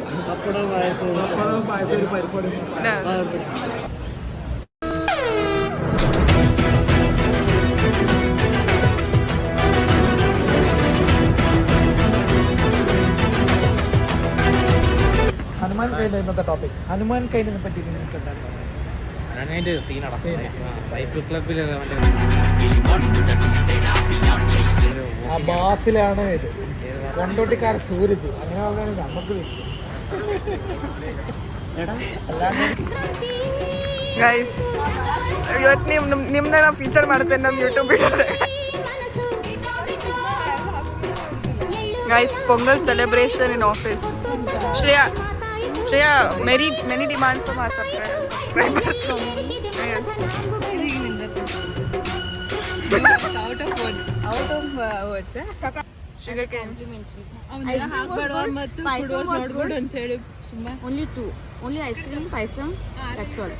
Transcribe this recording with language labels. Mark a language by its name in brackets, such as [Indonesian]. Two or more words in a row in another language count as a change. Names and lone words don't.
[Malayalam] പപ്പടവും പായസം ഒരു പരിപാടി. ഹനുമാൻ കൈൻ്റെ ഇന്നത്തെ ടോപ്പിക്. ഹനുമാൻ കൈനെ പറ്റി നിങ്ങൾക്ക് എന്താണ്? അതിൻ്റെ സീനാണ് റൈഫിൾ ക്ലബിൽ ആ ബാസിലാണ് ഇത്. കൊണ്ടോട്ടിക്കാരൻ സൂരജ് അങ്ങനെ പറഞ്ഞാൽ നമുക്ക് [Kannada] ಗೈಸ್, ಇವತ್ತು ನಿಮ್ನ ನಾವು ಫೀಚರ್ ಮಾಡ್ತೇನೆ ನಮ್ಮ ಯೂಟ್ಯೂಬ್ ವಿಡಿಯೋದಾಗ. [English] Guys, Pongal celebration in office. ಶ್ರೇಯಾ, many demand from our subscribers. Yes. out of words Sugar cane. only ice cream, paisam, that's all.